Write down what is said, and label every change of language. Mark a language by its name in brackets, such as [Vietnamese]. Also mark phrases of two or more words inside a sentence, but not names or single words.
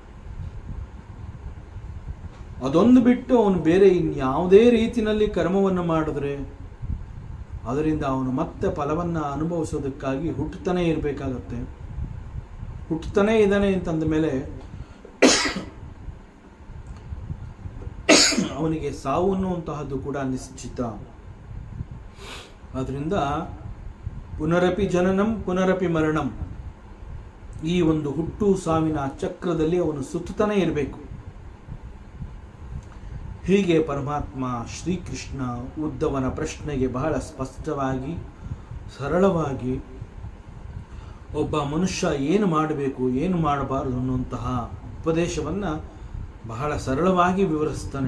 [Kannada] ಅದೊಂದು ಬಿಟ್ಟು ಅವನು ಬೇರೆ ಇನ್ಯಾವುದೇ ರೀತಿಯಲ್ಲಿ ಕರ್ಮವನ್ನು ಮಾಡಿದ್ರೆ ಅದರಿಂದ ಅವನು ಮತ್ತೆ ಫಲವನ್ನು ಅನುಭವಿಸೋದಕ್ಕಾಗಿ ಹುಟ್ಟುತ್ತಾನೆ ಇರಬೇಕಾಗತ್ತೆ. ಹುಟ್ಟುತ್ತಾನೆ ಇದ್ದಾನೆ ಅಂತಂದ ಮೇಲೆ ಅವನಿಗೆ ಸಾವು ಅನ್ನುವಂತಹದ್ದು ಕೂಡ ನಿಶ್ಚಿತ. [Sanskrit] ಆದ್ದರಿಂದ ಪುನರಪಿ ಜನನಂ ಪುನರಪಿ ಮರಣಂ, [Kannada] ಈ ಒಂದು ಹುಟ್ಟು ಸಾವಿನ ಚಕ್ರದಲ್ಲಿ ಅವನು ಸುತ್ತುತ್ತಾನೆ ಇರಬೇಕು. ಹೀಗೆ ಪರಮಾತ್ಮ ಶ್ರೀಕೃಷ್ಣ ಉದ್ಧವನ ಪ್ರಶ್ನೆಗೆ ಬಹಳ ಸ್ಪಷ್ಟವಾಗಿ ಸರಳವಾಗಿ ಒಬ್ಬ ಮನುಷ್ಯ ಏನು ಮಾಡಬೇಕು ಏನು ಮಾಡಬಾರದು ಅನ್ನುವಂತಹ ಉಪದೇಶವನ್ನು ಬಹಳ ಸರಳವಾಗಿ ವಿವರಿಸ್ತಾನೆ.